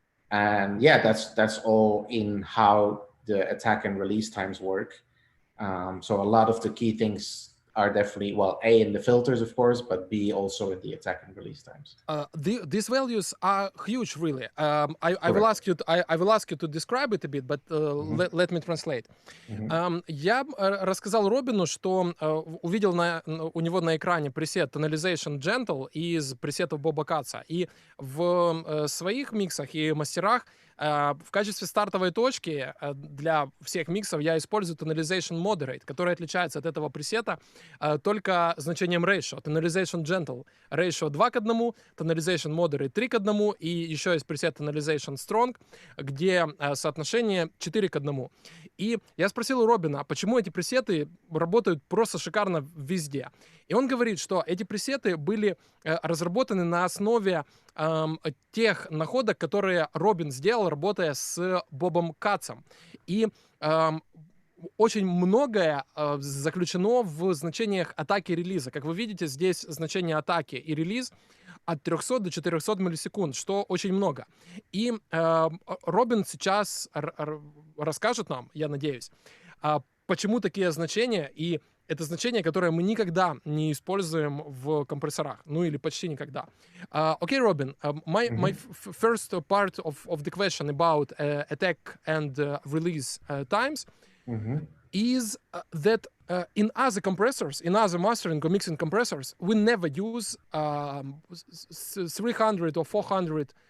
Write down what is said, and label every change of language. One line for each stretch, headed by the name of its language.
English: And that's all in how the attack and release times work. So a lot of the key things are definitely, well, A, in the filters, of course, but B, also in the attack and release times. These values are huge, really. I will ask you to describe it a bit, but let me translate.
Russian: Я рассказал Робину, что увидел у него на экране пресет Tonalization Gentle из пресетов Боба Катца. И в своих миксах и мастерах в качестве стартовой точки для всех миксов я использую Tonalization Moderate, который отличается от этого пресета только значением ratio. Tonalization Gentle ratio 2:1, Tonalization Moderate 3:1, и еще есть пресет Tonalization Strong, где соотношение 4:1. И я спросил у Робина, почему эти пресеты работают просто шикарно везде. И он говорит, что эти пресеты были разработаны на основе тех находок, которые Робин сделал, работая с Бобом Катцем. И очень многое заключено в значениях атаки и релиза. Как вы видите, здесь значение атаки и релиз от 300 до 400 миллисекунд, что очень много. И Робин сейчас расскажет нам, я надеюсь, почему такие значения, и это значение, которое мы никогда не используем в компрессорах, ну или почти никогда.
English: Okay, Robin, my first part of the question about attack and release times is that in other compressors, in other mastering or mixing compressors, we never use 300 or 400